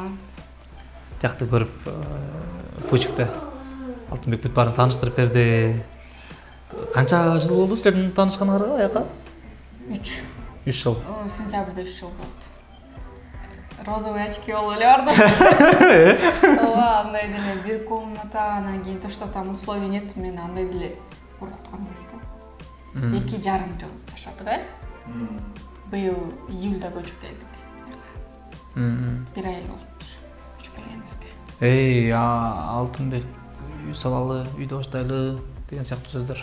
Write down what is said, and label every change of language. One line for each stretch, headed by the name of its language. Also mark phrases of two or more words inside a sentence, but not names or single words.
Kyrgyz: Жакты көрүп, Фучукта Алтынбек бүт баарын тааныштырып берди. Канча жыл болду силердин таанышканыңарга аяка? 3 жыл. Сентябрда 3 жыл болду.
Russian: Розовый очки
Kyrgyz: болуп эле барды. Ооба, андай деле бир комната, анан кийин
Russian: то, что там условий нет,
Kyrgyz: мени андай деле коркуткан эмес да. 2,5 жыл жашап да. Быйыл июлда көчүп келдик. 1 ай болуптур көчүп келгенибизге. Алтынбек үй салалы, үйдө баштайлы деген сыяктуу сөздөр.